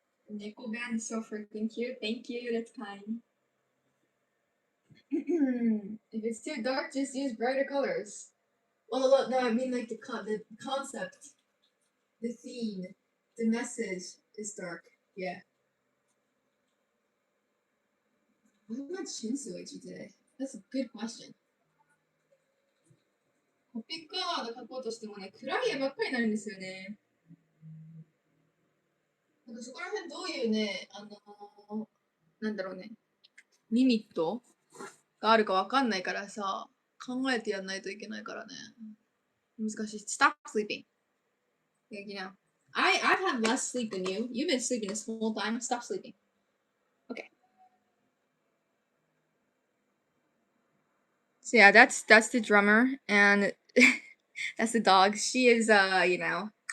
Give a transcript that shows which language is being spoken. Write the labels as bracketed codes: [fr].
[en] Nickel band is so freaking cute. Thank you, that's kind. If it's too dark, just use brighter colors. Well, no, I mean like the concept, the theme, the message is dark. Yeah. What about Shinsuichi today? That's a good question. [ja] トピックアワード書こうとしてもね、暗い絵ばっかりになるんですよね。なんかそこら辺どういうね、なんだろうね、リミットがあるかわかんないからさ、考えてやんないといけないからね。難しい。 [en] Stop sleeping. You know, I've had less sleep than you. You've been sleeping this whole time. Stop sleeping. Okay. So yeah, that's the drummer, and that's the dog. She is you know.